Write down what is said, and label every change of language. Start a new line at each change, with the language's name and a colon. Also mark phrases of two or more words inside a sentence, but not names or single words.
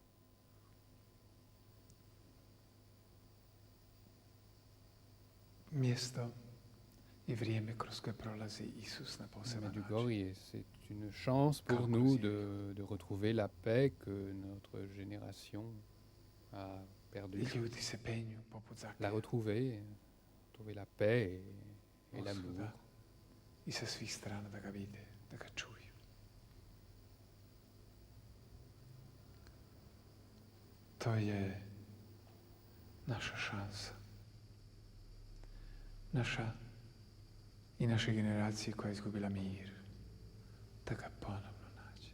French: Medjugorje, c'est une chance pour nous de retrouver la paix que notre génération a perdue. La retrouver la paix et l'amour.
Croatian: To je naša šansa. Naša i naše generacije koja je izgubila mir, da ga ponovno nađe.